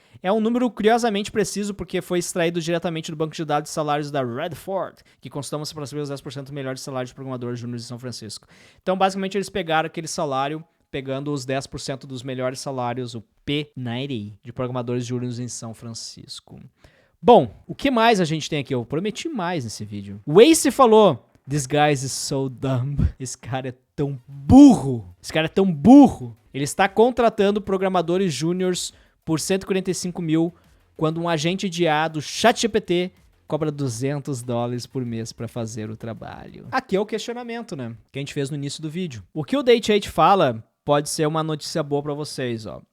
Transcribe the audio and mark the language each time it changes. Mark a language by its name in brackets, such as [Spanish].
[Portuguese] É um número curiosamente preciso porque foi extraído diretamente do banco de dados de salários da Redford, que costuma-se para saber os 10% melhores salários de programadores júniores de São Francisco. Então, basicamente, eles pegaram aquele salário, pegando os 10% dos melhores salários, o P90, de programadores júniores em São Francisco. Bom, o que mais a gente tem aqui? Eu prometi mais nesse vídeo. O Ace falou, [English] this guy is so dumb. [Portuguese] Esse cara é tão burro. Esse cara é tão burro. Ele está contratando programadores júniors por 145 mil, quando um agente de IA do ChatGPT cobra $200 por mês para fazer o trabalho. Aqui é o questionamento, né? Que a gente fez no início do vídeo. O que o Date8 fala pode ser uma notícia boa pra vocês, ó.